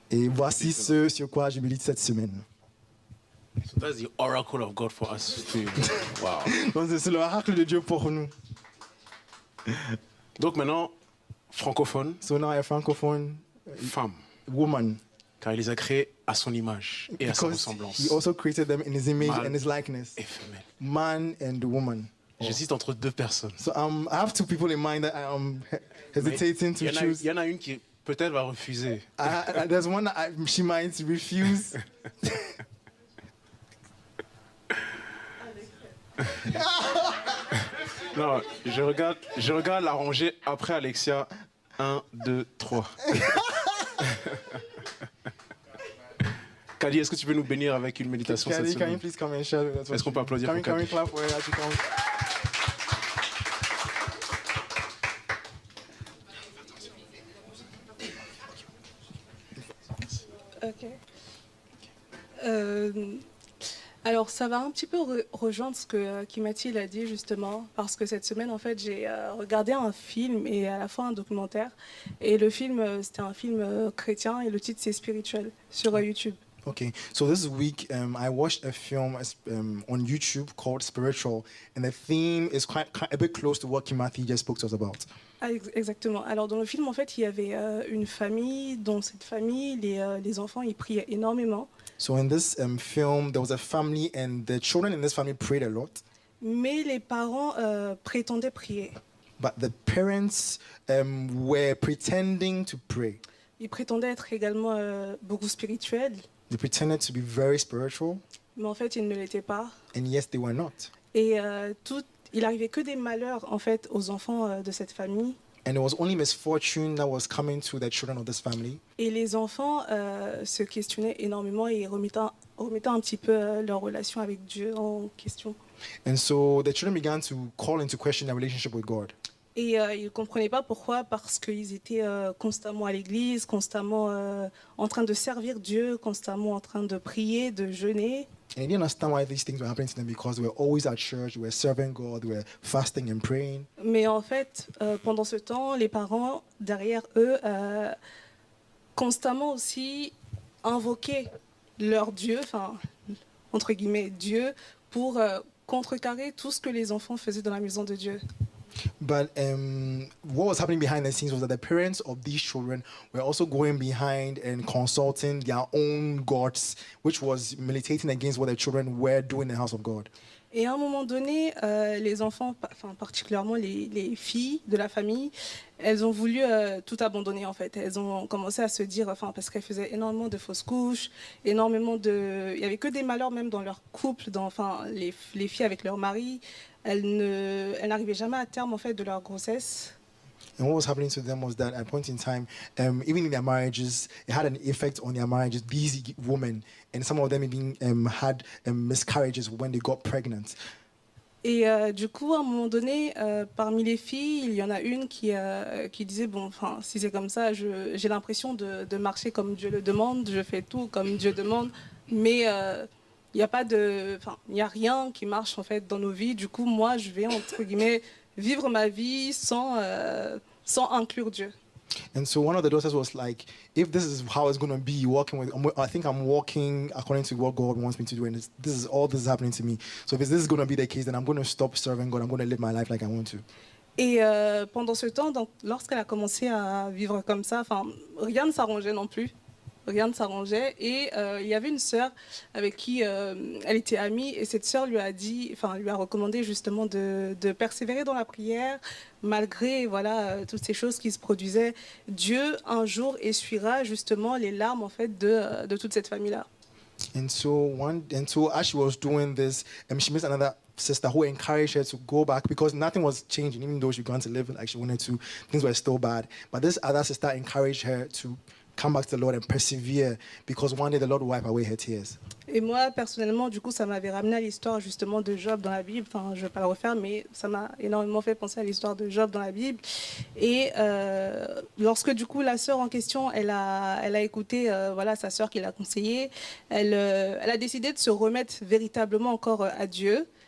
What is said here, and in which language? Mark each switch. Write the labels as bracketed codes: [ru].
[fr] Et voici ce sur quoi je médite cette semaine. [en] So that's the oracle of God for us too. Wow. [fr] Donc c'est l'oracle de Dieu pour nous. Donc maintenant, francophone, [en] So now a francophone [fr] femme, [en] woman, [fr] car il les a créés à son image et à sa [en] because [fr] ressemblance. [en] he also created them in his image [fr] Mâle [en] and his likeness, [fr] et femelle. [en] man and woman. [fr] J'hésite entre deux personnes. [en] So I have two people in mind that I am hesitating to choose. [fr] Il y en a une qui peut-être va refuser. [en] There's one that she might refuse. [fr] Non, je regarde la rangée après Alexia. 1, 2, 3. Kadi, est-ce que tu peux nous bénir avec une méditation cette [en] Can you [fr] semaine? [en] please come and share with us? [fr] Est-ce qu'on peut applaudir pour [en] Can we [fr] Kadi? [en] clap for her as she comes? [fr] Ok. Alors, ça va un petit peu rejoindre ce que Kimati a dit justement, parce que cette semaine, en fait, j'ai regardé un film et à la fois un documentaire. Et le film, c'était un film chrétien et le titre, c'est Spirituel sur YouTube. [en] Okay, so this week I watched a film on YouTube called Spiritual, and the theme is quite a bit close to what Kimathi just spoke to us about. [fr] Ah, exactement. Alors, dans le film, en fait, il y avait une famille. Dans cette famille, les enfants, ils priaient énormément. [en] So in this film, there was a family, and the children in this family prayed a lot, [fr] Mais les parents prétendaient prier. [en] but the parents were pretending to pray. [fr] Ils prétendaient être également beaucoup spirituels, [en] They pretended to be very spiritual, [fr] mais en fait, ils ne l'étaient pas. [en] and yes, they were not. [fr] Et il arrivait que des malheurs en fait aux enfants de cette famille. [en] And it was only misfortune that was coming to the children of this family. [fr] Et les enfants se questionnaient énormément et remettaient un petit peu leur relation avec Dieu en question. [en] And so the children began to call into question their relationship with God. [fr] Et ils ne comprenaient pas pourquoi, parce qu'ils étaient constamment à l'église, constamment en train de servir Dieu, constamment en train de prier, de jeûner. [en] And they didn't understand why these things were happening to them, because they were always at church, they were serving God, they were fasting and praying. [fr] Mais en fait, pendant ce temps, les parents, derrière eux, constamment aussi invoquaient leur Dieu, enfin, entre guillemets, Dieu, pour contrecarrer tout ce que les enfants faisaient dans la maison de Dieu. [en] But what was happening behind the scenes was that the parents of these children were also going behind and consulting their own gods, which was militating against what the children were doing in the house of God. [fr] Et à un moment donné, les enfants, enfin particulièrement les filles de la famille, elles ont voulu tout abandonner en fait. Elles ont commencé à se dire, enfin parce qu'elles faisaient énormément de fausses couches, il y avait que des malheurs même dans leur couple, les filles avec leur mari, elles n'arrivaient jamais à terme en fait de leur grossesse. [en] And what was happening to them was that at a point in time, even in their marriages, it had an effect on their marriages, these women. And some of them even had miscarriages when they got pregnant. [fr] Et du coup, à un moment donné, parmi les filles, il y en a une qui disait, bon, enfin, si c'est comme ça, j'ai l'impression de marcher comme Dieu le demande, je fais tout comme Dieu demande, mais il n'y a rien qui marche en fait dans nos vies. Du coup, moi, je vais entre guillemets vivre ma vie sans inclure Dieu. [en] And so one of the daughters was like, if this is how it's going to be, I think I'm walking according to what God wants me to do, and this is happening to me. So if this is going to be the case, then I'm going to stop serving God. I'm going to live my life like I want to. [fr] Et pendant ce temps, donc, lorsqu'elle a commencé à vivre comme ça, enfin, rien ne s'arrangeait non plus. rien ne s'arrangeait. Et il y avait une sœur avec qui elle était amie, et cette sœur lui a dit, enfin lui a recommandé justement de persévérer dans la prière, malgré voilà toutes ces choses qui se produisaient. Dieu un jour essuiera justement les larmes en fait de toute cette famille-là. [en] And so as she was doing this, she met another sister who encouraged her to go back because nothing was changing, even though she was going to live like she wanted to. Things were still bad. But this other sister encouraged her to come back to the Lord and persevere because one day the Lord will wipe away her tears. [fr] Et moi, personnellement, du coup, ça m'avait ramené à l'histoire justement de Job dans la Bible. Enfin, je ne vais pas le refaire, mais ça m'a énormément fait penser à l'histoire de Job dans la Bible. Et lorsque, du coup, la sœur en question, elle a écouté voilà, sa sœur qui l'a conseillée, elle a décidé de se remettre véritablement encore à Dieu.